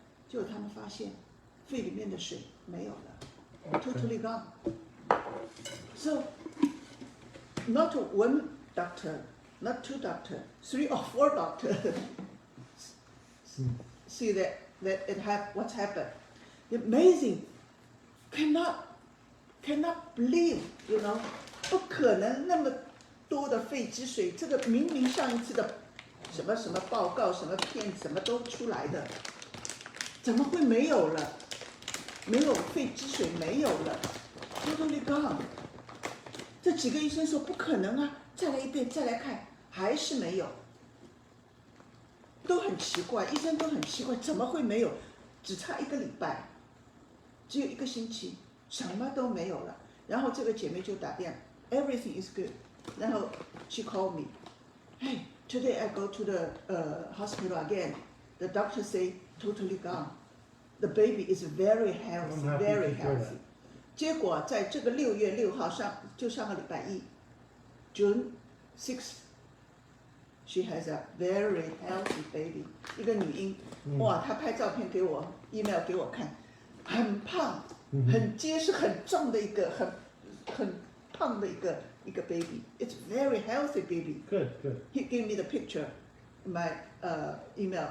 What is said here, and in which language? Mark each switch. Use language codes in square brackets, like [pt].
[zh] 结果他们发现肺里面的水没有了 ， [en] totally gone。 So not 1 doctor, not 2 doctor, 3 or 4 doctor see that what's happened. Amazing, cannot believe, you know， [zh] 不可能那么多的肺积水，这个明明上一次的什么什么报告、什么片什么都出来的，怎么会没有了？没有肺积水没有了 ， [en] totally gone。 [zh] 这几个医生说不可能啊，再来一遍，再来看，还是没有，都很奇怪，医生都很奇怪，怎么会没有？只差1个礼拜。只有1个星期，什么都没有了。然后这个姐妹就打电话 ， [en] everything is good。然后 she called me, hey, today I go to the hospital again. The doctor say totally gone. The baby is very healthy, I'm happy very to hear that. healthy. [zh] 结果在这个6月6号上个礼拜一 ， [en] June 6th, she has a very healthy baby. [zh] 一个女婴，哇，她拍照片给我 ，email 给我看。很胖，很结实，很重的一个，很胖的一个 baby. [en] It's very healthy baby. Good, good. He gave me the picture, my email.